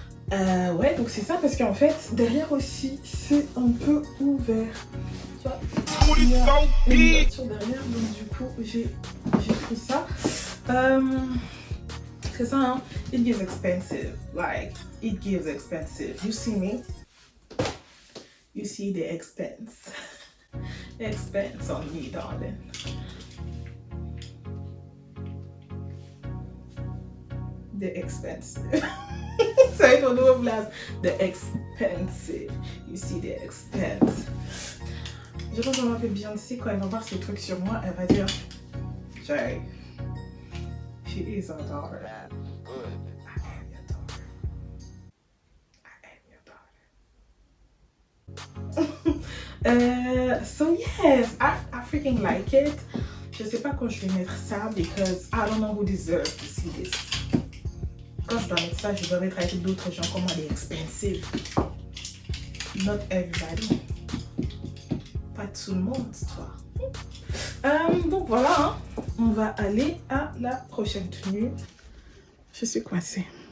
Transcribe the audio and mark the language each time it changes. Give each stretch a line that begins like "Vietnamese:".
French: Ouais, donc c'est ça parce qu'en fait derrière aussi c'est un peu ouvert. Tu vois, il y a une ouverture derrière, donc du coup j'ai pris ça. C'est ça, hein?
English: It gives expensive. Like, it gives expensive. You see me? You see the expense. The expense on me, darling. The expensive.
French: Ça va être mon nouveau blast.
English: The expensive. You see the expense.
French: Je pense qu'on m'appelle Beyoncé quand elle va voir ces trucs sur moi, elle va dire Jay,
English: she is our daughter. I am your daughter. I am your daughter. So yes, I freaking like it.
French: Je sais pas quand je vais mettre ça
English: because I don't know who deserves to see this.
French: Quand je dois mettre ça, je dois mettre avec d'autres gens comme moi, les expensive.
English: Not everybody.
French: Pas tout le monde, toi. Donc voilà, hein. On va aller à la prochaine tenue. Je suis coincée.